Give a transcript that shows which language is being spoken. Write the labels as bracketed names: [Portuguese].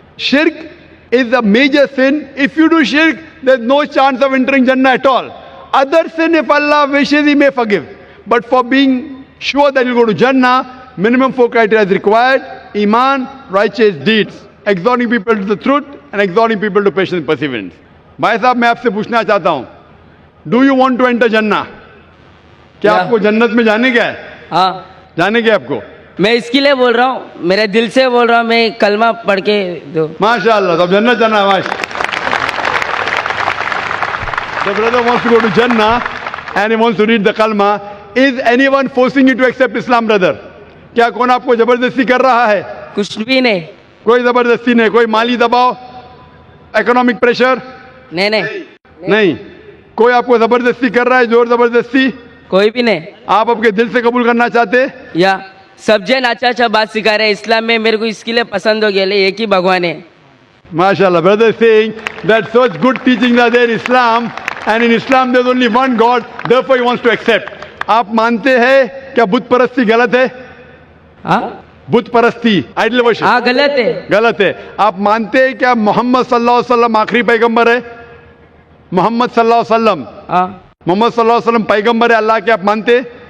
[English] Shirk is a major sin. If you do shirk, there's no chance of entering Jannah at all. Other sin, if Allah wishes, He may forgive. But for being sure that you'll go to Jannah, minimum 4 criteria is required. Iman, righteous deeds, exhorting people to the truth and exhorting people to patience and perseverance. [Hindi] भाई साहब मैं आपसे पूछना चाहता हूँ, [English] Do you want to enter जन्ना? [Hindi] क्या आपको जन्नत में जाने का है? हाँ, जाने का आपको? मैं इसके लिए बोल रहा हूँ, मेरे दिल से बोल रहा हूँ, मैं कलमा पढ़ के दो। माशाअल्लाह, तो जन्नत जाना है। माशाअल्लाह. [English] The brother wants to go to Jannah and he wants to read the kalma. Is anyone forcing you to accept Islam, brother? [Hindi] क्या कौन आपको जबरदस्ती कर रहा है? कुछ भी नहीं। कोई जबरदस्ती नहीं, कोई माली दबाव, इकोनॉमिक प्रेशर नहीं, कोई आपको जबरदस्ती कर रहा है, जोर जबरदस्ती? कोई भी नहीं। आप आपके दिल से कबूल करना चाहते? या सब जन अच्छा अच्छा बात सिखा रहे हैं इस्लाम में, मेरे को इसके लिए पसंद हो गया, एक ही भगवान है। [English] MashaAllah, brother is saying that such good teachings are there in Islam, and in Islam there's only one God, therefore he wants to accept. [Hindi] आप मानते हैं क्या बुत परस्ती गलत है? हाँ, बुत परस्ती, आइडल वर्शिप, हाँ गलत है। गलत है। आप मानते हैं क्या मोहम्मद सल्लल्लाहु अलैहि वसल्लम आखिरी पैगंबर है? मोहम्मद सल्लल्लाहु अलैहि वसल्लम, हाँ, मोहम्मद सल्लल्लाहु अलैहि वसल्लम पैगंबर है अल्लाह के, आप मानते?